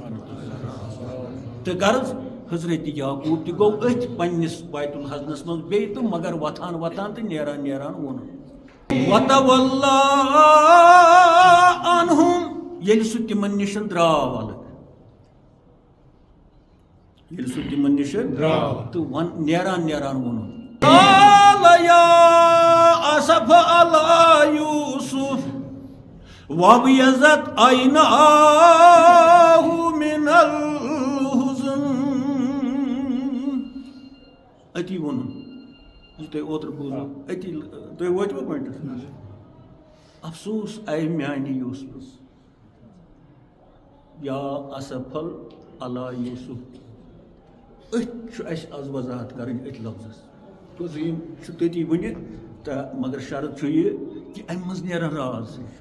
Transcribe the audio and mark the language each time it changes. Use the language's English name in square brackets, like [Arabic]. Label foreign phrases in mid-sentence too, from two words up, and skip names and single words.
[Kashmiri] فاطمہ تہٕ غرض حضرت یعقوب تہِ گوٚو أتھۍ پننِس بیت الحزنس منٛز بیٚیہِ تہٕ مگر وۄتھان وۄتھان تہٕ نیران نیران ووٚنُن وَتَوَلَّا عَنْهُمْ ییٚلہِ سُہ تِمن نِش درٛاو الگ ییٚلہِ سُہ تِمن نِش درٛاو تہٕ نیران نیران ووٚنُن [Arabic] قَالَ يَا أَسَفَ عَلَىٰ يُوسُف وَابْيَضَّتْ عَيْنَاهُ مِنَ الْحُزْنِ [Kashmiri] أتی ووٚنُن یہِ تۄہہِ اوترٕ بوٗزوٕ أتی تُہۍ وٲتوٕ پویِنٹس افسوٗس آے میانہِ یوٗسفس [Arabic] یا اسفل علی یوٗسف [Kashmiri] أتھۍ چھُ اَسہِ آز وضاحت کَرٕنۍ أتھۍ لفظس یِم چھُ تٔتی ؤنِتھ تہٕ مگر شرط چھُ یہِ کہِ اَمہِ منٛز نیران راز